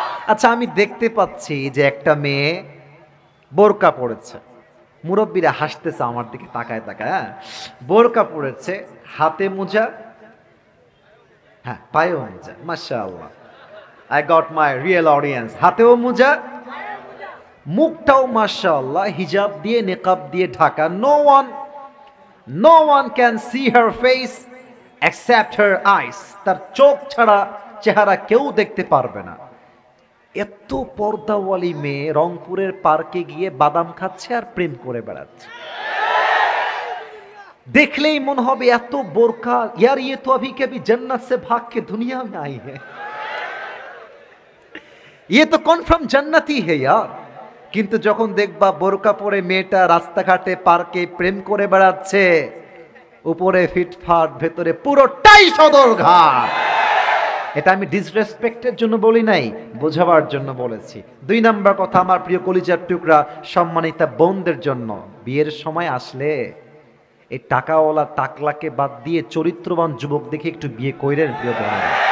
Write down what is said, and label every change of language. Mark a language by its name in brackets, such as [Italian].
[Bangla] আচ্ছা, আমি দেখতে পাচ্ছি যে একটা মেয়ে বোরকা পড়েছে, মুরব্বীরা হাসতেছে আমার দিকে তাকায় তাকায়। হ্যাঁ, বোরকা পড়েছে, হাতে মোজা, হ্যাঁ পায়েও মোজা। মাশাআল্লাহ, [English] I got my real audience. [Bangla] হাতেও মোজা, মুখটাও মাশাআল্লাহ হিজাব দিয়ে নেকাব দিয়ে Dhaka. [English] No one can see her face except her eyes. [Bangla] তার চোখ ছাড়া চেহারা কেউ দেখতে পারবে না। এত পর্দাওয়ালি মেয়ে রংপুরের পার্কে গিয়ে বাদাম খাচ্ছে আর প্রেম করে বেড়াচ্ছে। দেখলেই মনে হবে এত বোরকা, [Hindi] यार ये तो अभी कभी जन्नत से भाग के दुनिया में आई है, ये तो कन्फर्म जन्नती है यार। [Bangla] কিন্তু যখন দেখবা বোরকা পরে মেয়েটা রাস্তাঘাটে পার্কে প্রেম করে বেড়াচ্ছে, উপরে ফিটফাট, ভেতরে পুরোটাই সদরঘাট। এটা আমি ডিসরেসপেক্টের জন্য বলি নাই, বোঝাবার জন্য বলেছি। 2 নাম্বার কথা, আমার প্রিয় কলিজার টুকরা সম্মানিতা বোনদের জন্য, বিয়ের সময় আসলে এই টাকাওয়ালা টাকলাকে বাদ দিয়ে চরিত্রবান যুবক দেখে একটু বিয়ে কইরেন প্রিয় বোনেরা।